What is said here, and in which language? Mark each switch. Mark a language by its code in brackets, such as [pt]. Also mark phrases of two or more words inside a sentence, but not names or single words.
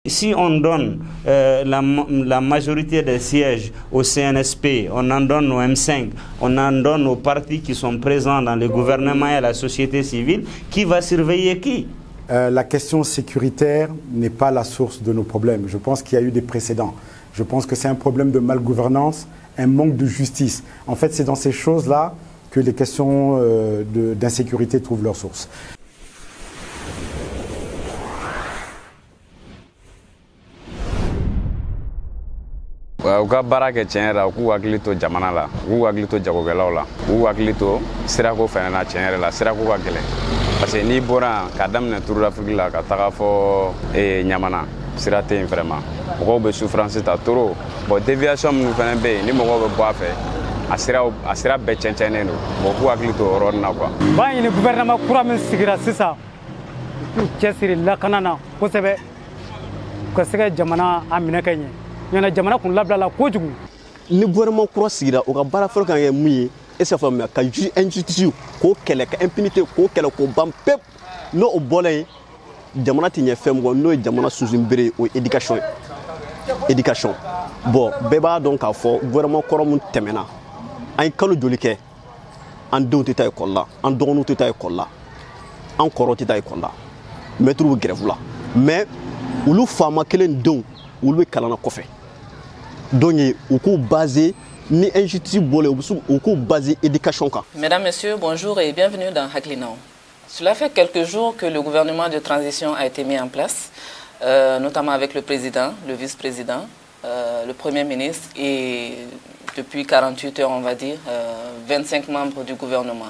[fr] Si on donne la majorité des sièges au CNSP, on en donne au M5, on en donne aux partis qui sont présents dans le gouvernement et à la société civile, qui va surveiller qui? La question sécuritaire n'est pas la source de nos problèmes. Je pense qu'il y a eu des précédents. Je pense que c'est un problème de malgouvernance, un manque de justice. En fait, c'est dans ces choses-là que les questions d'insécurité trouvent leur source. [bm] U ka baara kɛ tiɲɛ yɛrɛ la u k'u hakili to jamana la u k'u hakili to jagokɛlaw la u k'u hakili to sirako fɛnɛ na tiɲɛ yɛrɛ la sirako ka gɛlɛn [fr] parce que [bm] n'i bɔra yan ka daminɛ Tour-d'Afrique la ka taga fɔ Ɲamana sira tɛ yen vraiment mɔgɔw bɛ souffrance ta [fr] trop bon déviation [bm] minnu fɛnɛ bɛ yen ni mɔgɔw bɛ bɔ a fɛ a sira bɛɛ cɛncɛnnen don bon k'u hakili to o yɔrɔnin na quoi. B'a ɲini gouvernement kura min sigira sisan u k'u cɛsiri lakana na kosɛbɛ u ka se ka jamana a minɛ ka ɲɛ. Jamana kun labilala kojugu ni gouvernement kura sigira o ka baara fɔlɔ kan kɛ mun ye [fr] est-ce que [bm] faamuya ka injustice k'o kɛlɛ ka impunité k'o kɛlɛ k'o ban pewu n'o o bɔla yen jamana tɛ ɲɛ fɛn min kɔ n'o ye jamana sunsunbere ye o ye [fr] éducation bon [bm] bɛɛ b'a dɔn k'a fɔ gouvernement kɔrɔ mun tɛmɛna an ye kalo joli kɛ an denw tɛ taa école la an dɔgɔninw tɛ taa école la an kɔrɔw tɛ taa école la maîtres bɛ grève la mais olu faama kelen denw olu bɛ kalan na kɔfɛ. [fr] Donc, on peut baser ni injustice on peut baser éducation. Mesdames, Messieurs, bonjour et bienvenue dans Haklinao. Cela fait quelques jours que le gouvernement de transition a été mis en place, notamment avec le président, le vice-président, le premier ministre et depuis 48 heures, on va dire, 25 membres du gouvernement.